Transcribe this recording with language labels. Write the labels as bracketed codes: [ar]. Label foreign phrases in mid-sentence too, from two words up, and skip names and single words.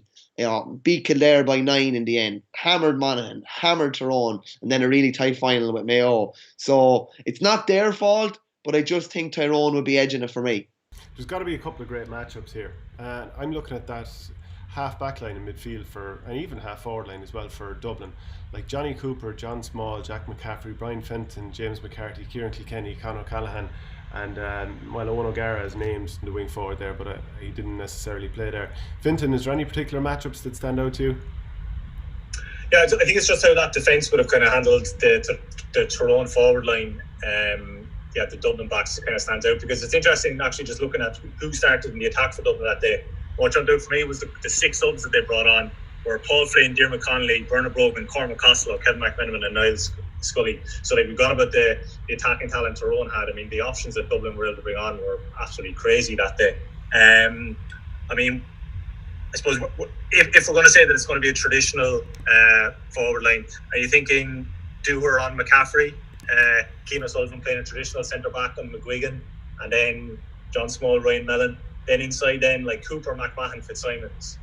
[en] Beat Kildare by 9 in the end. Hammered Monaghan, hammered Tyrone, and then a really tight final with Mayo. So it's not their fault, but I just think Tyrone would be edging it for me. There's got to be a couple of great matchups here. I'm looking at that half back line in midfield and even half forward line as well for Dublin. Like Johnny Cooper, John Small, Jack McCaffrey, Brian Fenton, James McCarthy, Kieran Kilkenny, Conor O'Callaghan, and Owen O'Gara as names in the wing forward there, but he didn't necessarily play there. Fintan, is there any particular matchups that stand out to you? Yeah, I think it's just how that defence would have kind of handled the Tyrone forward line. The Dublin backs kind of stands out, because it's interesting actually just looking at who started in the attack for Dublin that day. What jumped out for me was the 6 subs that they brought on were Paul Flynn, Diarmuid Connolly, Bernard Brogan, Cormac Costello, Kevin McMenamin and Niles Scully. So we've gone about the attacking talent Tyrone had. I mean, the options that Dublin were able to bring on were absolutely crazy that day. I mean, I suppose if we're going to say that it's going to be a traditional forward line, are you thinking Dooher on McCaffrey, Keane O'Sullivan playing a traditional centre back on McGuigan, and then John Small, Ryan Mellon, then inside then like Cooper, McMahon, Fitzsimons?